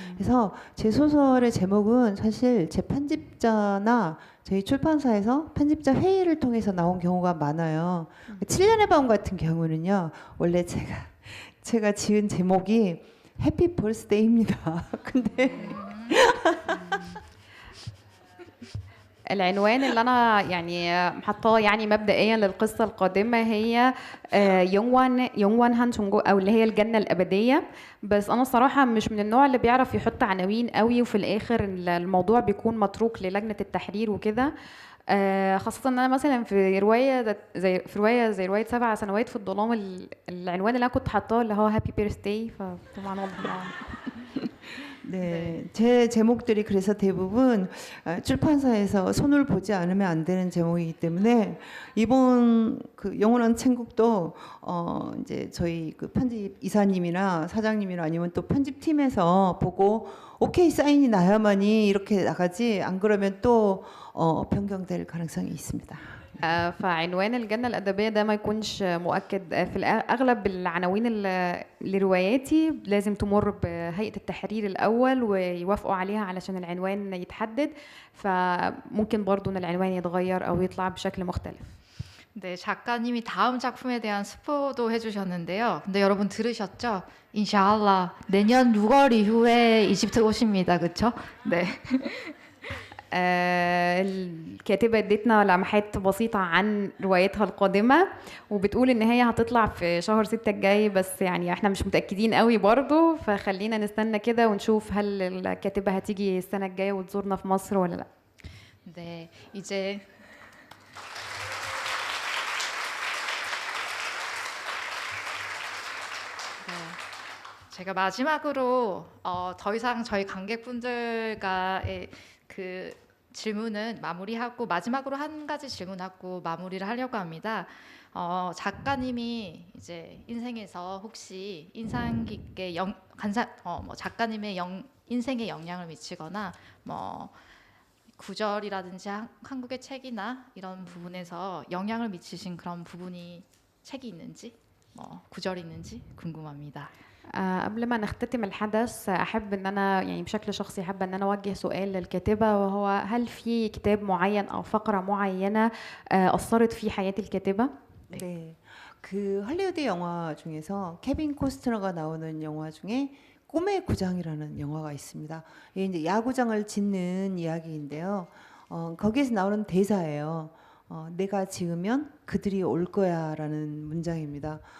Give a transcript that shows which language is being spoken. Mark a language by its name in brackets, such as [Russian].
[Korean] 그래서 제 소설의 제목은 사실 제 편집자나 저희 출판사에서 편집자 회의를 통해서 나온 경우가 많아요. 7년의 밤 같은 경우는요. 원래 제가 지은 제목이 해피 벌스데이입니다. 근데 [Arabic] العنوان اللي انا يعني حطاه يعني مبدئيا للقصه القادمه هي يونغوان هان شونجو او اللي هي الجنه الابديه. بس انا الصراحه مش من النوع اللي بيعرف يحط عناوين قوي وفي الاخر الموضوع بيكون متروك للجنه التحرير وكده. خاصة ان انا مثلا في رواية زي رواية 7 سنوات في الظلام العنوان اللي انا كنت حاطاه اللي هو هابي بيرثداي، فطبعا واضح. [Korean] 네, 제 제목들이 그래서 대부분 출판사에서 손을 보지 않으면 안 되는 제목이기 때문에 이번 그 영원한 천국도 이제 저희 그 편집 이사님이나 사장님이나 아니면 또 편집팀에서 보고 오케이 사인이 나야만이 이렇게 나가지 안 그러면 또 변경될 가능성이 있습니다. [Arabic] فعنوان الجنة الأدبية ده ما يكونش مؤكد. في الأغلب العناوين لرواياتي لازم تمر بهيئة التحرير الأول ويوافقوا عليها علشان العنوان يتحدد، فممكن برضو إن العنوان يتغير أو يطلع بشكل مختلف. [Korean] 네, 작가님이 다음 작품에 대한 스포도 해주셨는데요. 근데 여러분 들으셨죠? 인샤알라 내년 6월 이후에 이집트 오십니다. 그렇죠? 네. [Arabic] الكاتبة ادتنا لمحات بسيطة عن روايتها القادمة وبتقول ان هي هتطلع في شهر 6 الجاي، بس يعني احنا مش متأكدين قوي برضو، فخلينا نستنى كده ونشوف هل الكاتبة هتيجي السنة الجاية وتزورنا في مصر ولا لا. [Korean] 네, 이제 제가 마지막으로 더 이상 저희 관객분들과의 그 질문은 마무리하고 마지막으로 한 가지 질문하고 마무리를 하려고 합니다. 작가님이 이제 인생에서 혹시 인상 깊게 작가님의 인생에 영향을 미치거나 뭐 구절이라든지 한국의 책이나 이런 부분에서 영향을 미치신 그런 부분이 책이 있는지 구절이 있는지 궁금합니다. [Arabic] قبل ما نختتم الحدث أحب إن أنا يعني بشكل شخصي حابة إن أنا أوجه سؤال للكاتبة، وهو هل في كتاب معين أو فقرة معينة أثرت في حياة الكاتبة؟ [Korean] 네, 그 할리우드 영화 중에서 케빈 코스트너가 나오는 영화 중에 꿈의 구장이라는 영화가 있습니다. 이게 이제 야구장을 짓는 이야기인데요. 거기에서 나오는 대사예요. 내가 지으면 그들이 올 거야라는 문장입니다.